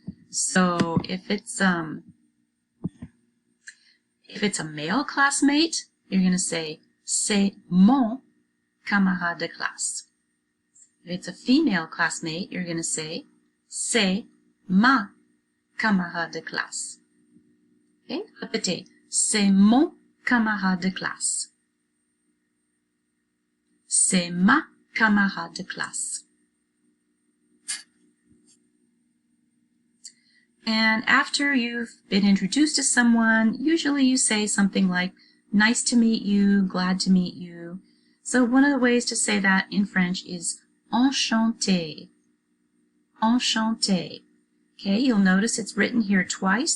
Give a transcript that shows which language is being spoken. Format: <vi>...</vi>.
<en>So if it's a male classmate, you're going to say</en> <fr>c'est mon camarade de classe.</fr> <en>If it's a female classmate, you're going to say</en> <fr>c'est ma camarade de classe. Okay? Répétez. C'est mon camarade de classe. C'est ma camarade de classe.</fr> <en>And after you've been introduced to someone, usually you say something like, nice to meet you, glad to meet you. So one of the ways to say that in French is enchanté. Enchanté. Okay, you'll notice it's written here twice.</en>